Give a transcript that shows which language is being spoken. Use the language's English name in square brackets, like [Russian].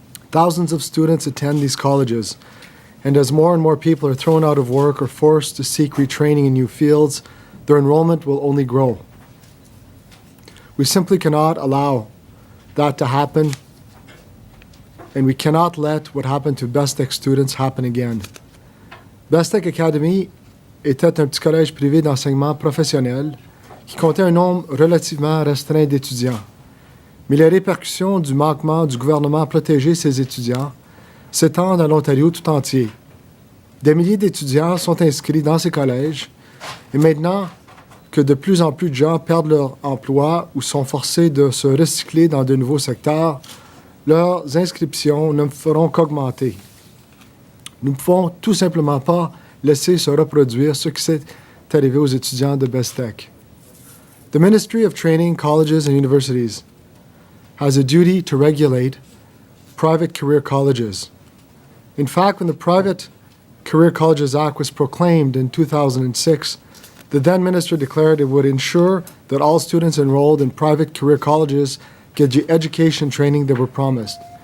[English] Thousands of students attend these colleges, and as more and more people are thrown out of work or forced to seek retraining in new fields, their enrollment will only grow. We simply cannot allow that to happen, and we cannot let what happened to Bestech students happen again. [French] Bestech Academy était un petit collège privé d'enseignement professionnel qui comptait un nombre relativement restreint d'étudiants. Mais les répercussions du manquement du gouvernement à protéger ses étudiants s'étendent à l'Ontario tout entier. Des milliers d'étudiants sont inscrits dans ces collèges et maintenant que de plus en plus de gens perdent leur emploi ou sont forcés de se recycler dans de nouveaux secteurs, leurs inscriptions ne feront qu'augmenter. Nous ne pouvons tout simplement pas laisser se reproduire ce qui s'est arrivé aux étudiants de Bestech. [English] The Ministry of Training, Colleges and Universities has a duty to regulate private career colleges. In fact, when the Private Career Colleges Act was proclaimed in 2006, the then minister declared it would ensure that all students enrolled in private career colleges get the education training they were promised.